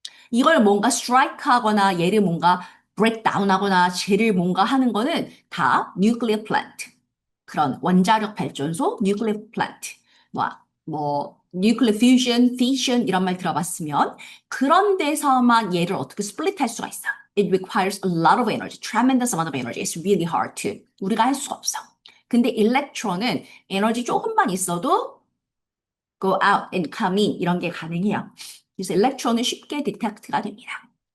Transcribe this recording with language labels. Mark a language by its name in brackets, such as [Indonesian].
[Korean] 이걸 뭔가 스트라이크 하거나 얘를 뭔가 브레이크 다운 하거나 쟤를 뭔가 하는 거는 다 nuclear plant. 그런 원자력 발전소, nuclear plant. nuclear fusion, fission 이런 말 들어봤으면 그런 데서만 얘를 어떻게 스플릿 할 수가 있어. [English] It requires a lot of energy, tremendous amount of energy. It's really hard to. [Korean] 우리가 할 수가 없어. 근데 일렉트론은 에너지 조금만 있어도 [English] go out and come in [Korean] 이런 게 가능해요. 그래서 일렉트론은 쉽게 디텍트가 됩니다.